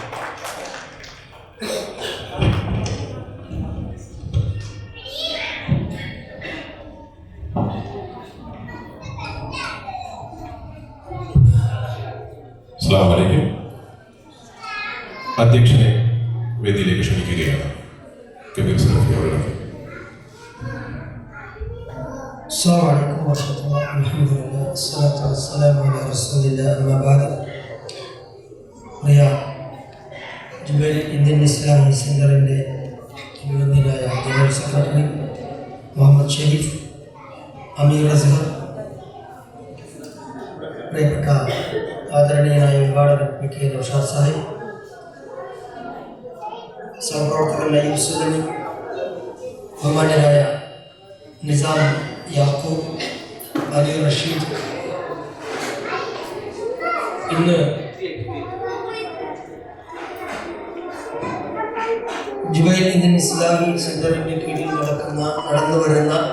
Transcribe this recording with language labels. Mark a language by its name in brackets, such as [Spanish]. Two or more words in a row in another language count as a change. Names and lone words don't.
[Arabic] السلام عليكم. [Malayalam] അധ്യക്ഷനെ വേദിയിലേക്ക് ക്ഷണിക്കുകയാണ്. കബീർ സലഫി അവരുടെ. [Arabic] السلام عليكم ورحمة الله. الحمد لله والصلاة والسلام على رسول الله. أما بعد. [Malayalam] ജുബൈൽ ഇന്ത്യൻ ഇസ്ലാഹി സെന്ററിൻ്റെ യുവതിയായ [English] general secretary [Malayalam] മുഹമ്മദ് ഷെരീഫ്, അമീർ അസ്ഹർ, പ്രിയപ്പെട്ട ആദരണീയനായ ഉദ്ഘാടകൻ PK നൗഷാദ് സാഹിബ്, സഹപ്രവർത്തകൻ അയ്യൂബ് സുല്ലമി, ബഹുമാന്യരായ നിസാർ യാക്കൂബ്, അലി റഷീദ്, ഇന്ന് ജുബൈൽ ഇന്ത്യൻ ഇസ്ലാഹി സെന്ററിൻ്റെ കീഴിൽ നടന്നു വരുന്ന